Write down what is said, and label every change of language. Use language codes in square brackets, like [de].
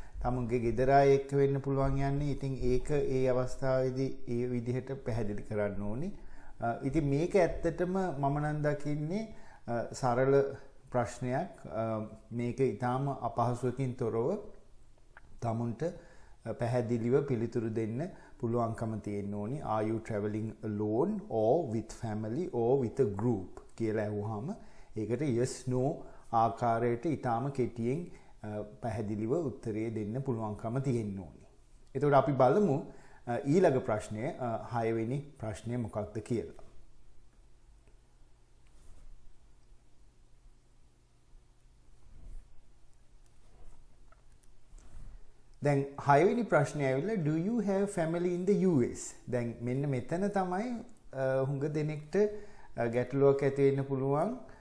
[si] තමුන්ගේ ගෙදර අය එක්ක වෙන්න පුළුවන් යන්නේ. ඉතින් ඒක ඒ අවස්ථාවේදී ඒ විදිහට පැහැදිලි කරන්න ඕනේ. ඉතින් මේක ඇත්තටම මම නම් දකින්නේ සරල ප්‍රශ්නයක්. මේක ඊටාම අපහසුවකින් තොරව තමුන්ට පැහැදිලිව පිළිතුරු දෙන්න පුළුවන්කම තියෙන්න ඕනි. [en] Are you traveling alone or with family or with a group [si] කියලා අහුවාම ඒකට [en] yes no [si] ආකාරයට ඊටාම කෙටියෙන් පැහැදිලිව උත්තරේ දෙන්න පුළුවන්කම තියෙන්න ඕනි. එතකොට අපි බලමු ඊළඟ ප්‍රශ්නය 6 වෙනි ප්‍රශ්නය මොකක්ද කියලා. දැන් 6 වෙනි ප්‍රශ්නේ ඇවිල්ලා [en] do you have family in the US? [si] දැන් මෙන්න මෙතන තමයි හුඟ දෙනෙක්ට ගැටලුවක් ඇති වෙන්න පුළුවන්.